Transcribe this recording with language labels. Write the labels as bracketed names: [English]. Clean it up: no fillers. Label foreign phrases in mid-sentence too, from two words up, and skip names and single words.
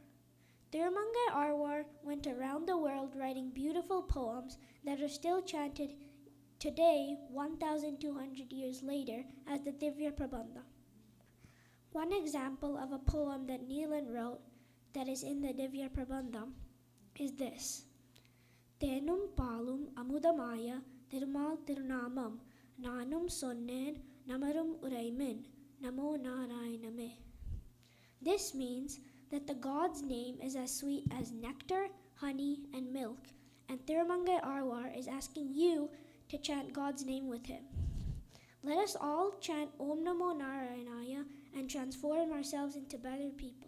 [English] Thirumangai Arwar went around the world writing beautiful poems that are still chanted today, 1,200 years later, as the Divya Prabandha. One example of a poem that Neelan wrote that is in the Divya Prabandha is this. [Tamil] தேனும் பாலும் அமுதமாய திருமால் திருநாமம் நானும் சொன்னேன் நமரும் உரைமின் நமோ நாராயணமே. [English] This means that the God's name is as sweet as nectar, honey, and milk, and Thirumangai Arwar is asking you to chant God's name with him. Let us all chant [Sanskrit] ॐ नमो नारायणाय [English] and transform ourselves into better people.